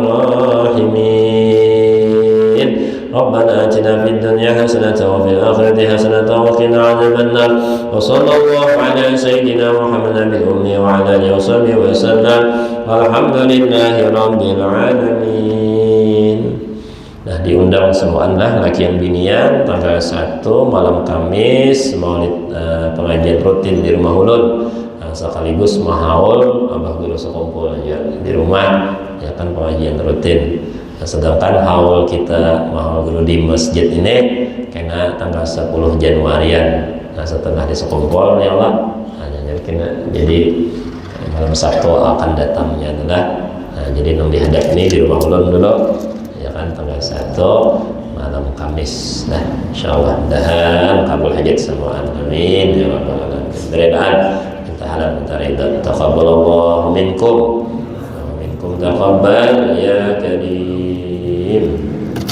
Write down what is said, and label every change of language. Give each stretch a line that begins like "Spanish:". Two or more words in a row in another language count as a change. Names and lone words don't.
Arabic: الراحمين ربنا آتنا في الدنيا حسنة وفي الآخرة حسنة وقنا عذاب النار وصلى الله على سيدنا محمد الأمي وعلى آله وصحبه وسلم والحمد لله رب العالمين.
Banjar: Nah, diundang semuanya laki yang binian tanggal 1 malam Kamis maulid pengajian rutin di rumah ulun sekaligus mahaul abah guru sekumpul ya di rumah ya kan pengajian rutin. Sedangkan haul kita mahaul guru di masjid ini kena tanggal 10 Januarian. Nah, setelah disekumpul
Arabic: يا الله
Banjar: jadi malam Sabtu akan datangnya adalah jadi nang dihadap ini di rumah ulun dulu tanggal 1 malam Kamis. Nah, insyaallah mudahan kabul hajat semua.
Arabic: آمين يا رب العالمين.
Banjar: Beredaan minta halal minta ridha.
Arabic: تقبل الله منكم ومنكم تقبل يا كريم.